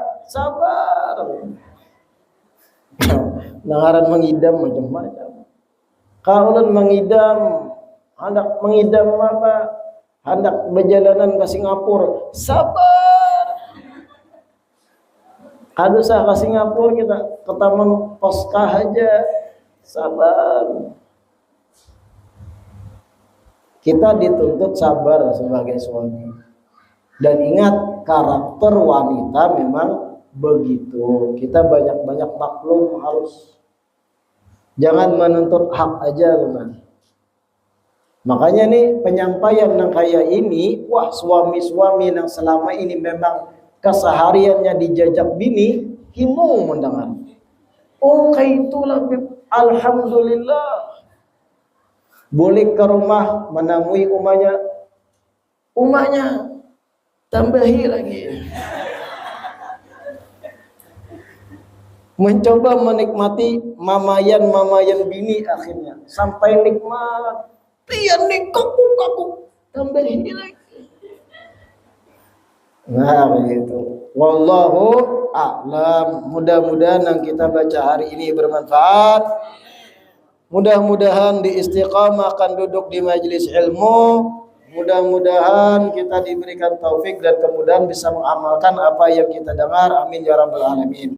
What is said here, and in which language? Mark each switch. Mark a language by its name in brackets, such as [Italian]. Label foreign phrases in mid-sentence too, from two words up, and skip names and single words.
[Banjar] Sabar. Nangaran mengidam macam-macam. Ka ulun mengidam, hendak mengidam apa? Hendak berjalanan ke Singapura. Sabar. Kada usah ke Singapura, kita ke Taman Poska aja. Sabar. [Indonesian] Kita dituntut sabar sebagai suami. Dan ingat, karakter wanita memang begitu. Kita banyak-banyak maklum harus. Jangan menuntut hak aja, teman. [Banjar] Makanya nih penyampaian yang kayak ini, wah suami-suami yang selama ini memang kesehariannya dijajak bini, himung mendengar. [Indonesian] Oh kayak itulah, alhamdulillah. [Banjar] Boleh ke rumah menemui umahnya tambahi lagi. Mencoba menikmati mamayan bini akhirnya sampai nikmat. Pian nih kaku tambahi lagi. [Indonesian] Nah begitu. [Arabic] Wallahu a'lam. [Indonesian] Mudah-mudahan yang kita baca hari ini bermanfaat. Mudah-mudahan diistiqamahkan duduk di majelis ilmu. Mudah-mudahan kita diberikan taufik dan kemudahan bisa mengamalkan apa yang kita dengar. [Arabic] Amin ya rabbal alamin.